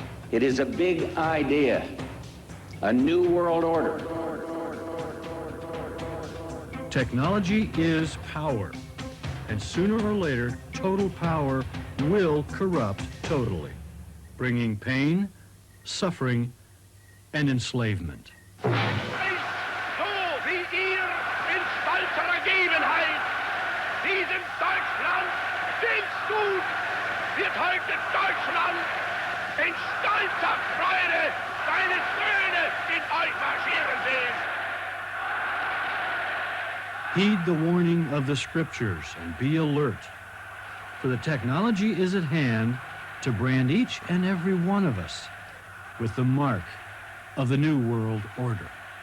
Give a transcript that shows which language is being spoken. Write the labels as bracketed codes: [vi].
[en] It is a big idea, a new world order. Technology is power, and sooner or later, total power will corrupt totally, bringing pain, suffering, and enslavement. [de] So wie ihr in stolzer Ergebenheit diesem Deutschland Dienst wird heute Deutschland in stolzer Freude seine Söhne in euch marschieren sehen. [en] Heed the warning of the scriptures and be alert, for the technology is at hand to brand each and every one of us with the mark of the New World Order.